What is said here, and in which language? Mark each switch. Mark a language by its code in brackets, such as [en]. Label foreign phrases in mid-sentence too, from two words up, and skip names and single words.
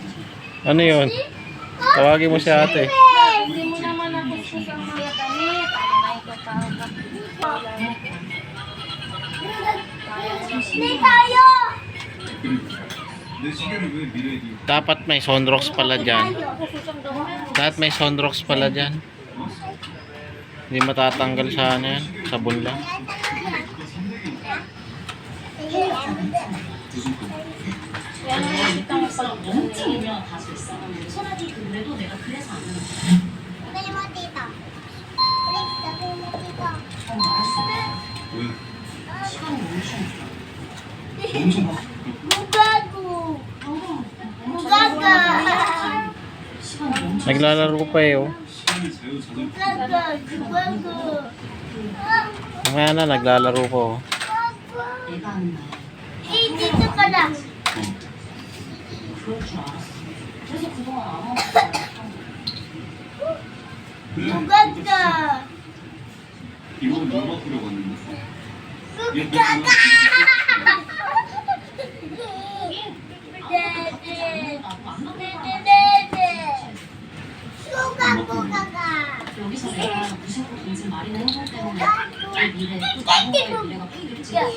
[tl] Ano yun? Tawagin mo si ate. Hindi mo naman nakuskus ang mga damit. Ano na ito tawag? Hindi tayo. [ko] 내 시계를 왜 미래에 띄워? [tl] Dapat may sunrocks pala dyan. Dapat may sunrocks pala dyan. Hindi matatanggal sa ano yan. Sabon lang. Yan ang nakita mo sa Dali mo dito. Please, dali mo dito. [ko] 왜? 엄청 막 Mugago. Mugaga. [tl] Naglalaro pa eh oh. [ko] 시간을 자유자재로 Mugaga. Mugago. [tl] Mamaya na, naglalaro pa oh. Eh, dito ka na. Mugaga. [ko] 이거는 뭘 바꾸려고 왔는데? Mugaga. Dede. Dede. Mugaga. 여기서 내가 무심코 던진 말이나 행동 때문에 내 미래 또 누군가의 미래가 바뀌겠지.